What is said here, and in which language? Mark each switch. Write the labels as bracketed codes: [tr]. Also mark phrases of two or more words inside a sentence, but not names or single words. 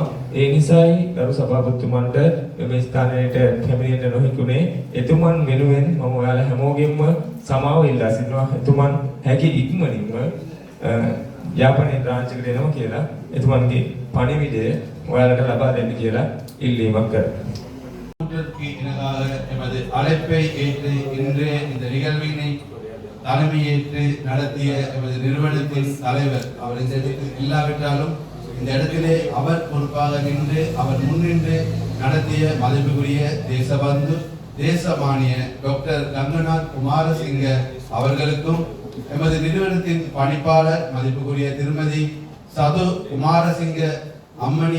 [si] ඒ නිසායි ගරු සභාපතිතුමන්ට මේ ස්ථානයට පැමිණෙන්න නොහිකුනේ. එතුමන් වෙනුවෙන් මම ඔයාලා හැමෝගෙම සමාව ඉල්ලා සිටිනවා. එතුමන් හැකි ඉක්මනින්ම යාපනයේ බ්‍රාන්ච් එකට එනවා කියලා එතුමන්ගේ பணிவிடை ඔයාලට ලබා දෙන්න කියලා ඉල්ලීමක් කරනවා. [ta] இணங்காக எமது அழைப்பை ஏற்று இன்றைய இந்த நிகழ்வினை தலைமையேற்று நடத்திய எமது நிறுவனத்தின் தலைவர், அவர் இந்த இடத்தில் இல்லாவிட்டாலும் இந்த இடத்திலே அவர் பொறுப்பாக நின்று அவர் முன்னின்று நடத்திய மதிப்புக்குரிய தேசபந்து தேசமானிய டாக்டர் கங்கநாத் குமாரசிங்க அவர்களுக்கும் எமது நிறுவனத்தின் பணிப்பாளர் மதிப்புக்குரிய திருமதி சது குமாரசிங்க அம்மணி